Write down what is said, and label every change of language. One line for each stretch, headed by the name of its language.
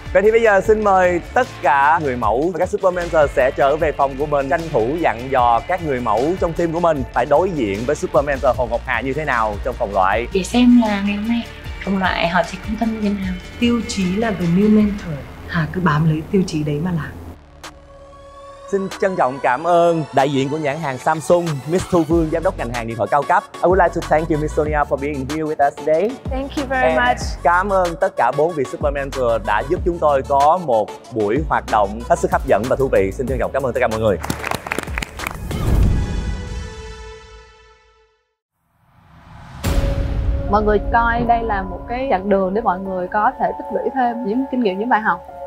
Vietnamese: Vậy thì bây giờ xin mời tất cả người mẫu và các Super Mentor sẽ trở về phòng của mình, tranh thủ dặn dò các người mẫu trong team của mình phải đối diện với Super Mentor Hồ Ngọc Hà như thế nào trong vòng loại. Để xem là ngày hôm nay vòng loại họ sẽ quan tâm như thế nào. Tiêu chí là The New Mentor, Hà cứ bám lấy tiêu chí đấy mà làm. Xin trân trọng cảm ơn đại diện của nhãn hàng Samsung, Miss Thu Phương, giám đốc ngành hàng điện thoại cao cấp.
English: I would like to thank you, Miss Sonia, for being here with us today. Thank you very much.
Vietnamese: Cảm ơn tất cả 4 vị Super Mentor đã giúp chúng tôi có một buổi hoạt động hết sức hấp dẫn và thú vị. Xin trân trọng cảm ơn tất cả mọi người. Mọi người coi đây là một cái chặng đường để mọi người có thể tích lũy thêm những kinh nghiệm, những bài học.